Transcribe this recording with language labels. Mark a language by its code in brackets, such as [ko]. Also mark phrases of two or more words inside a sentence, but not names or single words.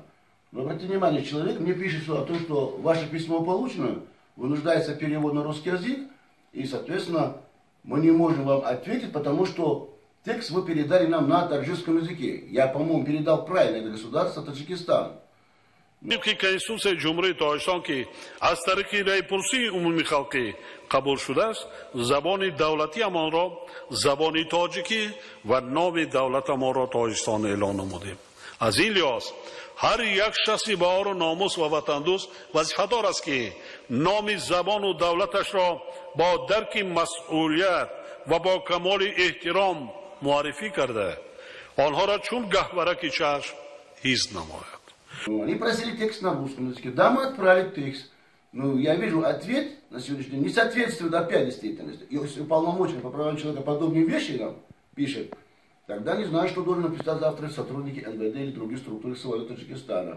[ru] Но обратите внимание, человек мне пишет о том, что ваше письмо получено, вынуждается перевод на русский язык, и, соответственно, мы не можем вам ответить, потому что текст вы передали нам на таджикском языке. Я, по-моему, передал правильно, это государство Таджикистан. [tg] طبق کنستوسیون جمهوری تاجیکستان که از طریق رایپرسی عمومی خلقی قبول شده است زبان دولتی ما را زبان تاجیکی و نام دولت ما را تاجیکستان اعلان نمودیم. از این لحاظ هر یک شخصی با آر و ناموس و وطندوست وظیفه‌دار است که نام زبان و دولتش را با درک مسئولیت و با کمال احترام معرفی کرده آنها را چون گهورک چشم حفظ نماید. [ru] Они просили текст на русском языке. Да, мы отправили текст. Но я вижу ответ на сегодняшний день не соответствует опять действительности. Если уполномоченный по правам человека подобные вещи нам пишет, тогда не знаю, что должен написать завтра сотрудники НВД или других структур СВО Таджикистана.